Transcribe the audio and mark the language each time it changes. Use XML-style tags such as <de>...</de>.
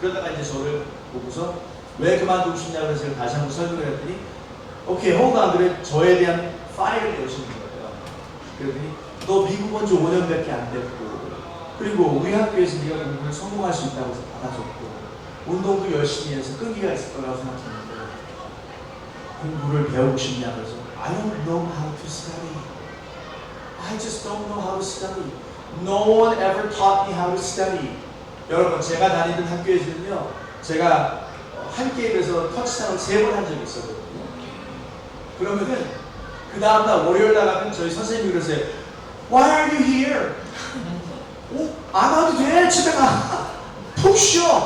<ko>그러다가 이제 저를 보고서 왜 그만두고 싶냐고 해서 제가 다시 한번 설명을 했더니 오케이, hold 그래 저에 대한 파일을 내시는 거예요. 그랬더니 너 미국 온 지 5년밖에 안 됐고 그리고 우리 학교에서 네가 공부를 성공할 수 있다고 해서 받아줬고 운동도 열심히 해서 끈기가 있을 거라고 생각했는데 공부를 배우고 싶냐 그래서</ko> <en>I don't know how to study. I just don't know how to study. No one ever taught me how to study.</en> <ko>여러분 제가 다니던 학교에서는요 제가 한 게임에서 터치다운을 3번 한 적이 있었거든요. 그러면은 그 다음날 월요일 나가면 저희 선생님이 그러세요.</ko> <en>Why are you here?</en> <ko>안 와도 돼. 집에 가. 푹 쉬어.</ko>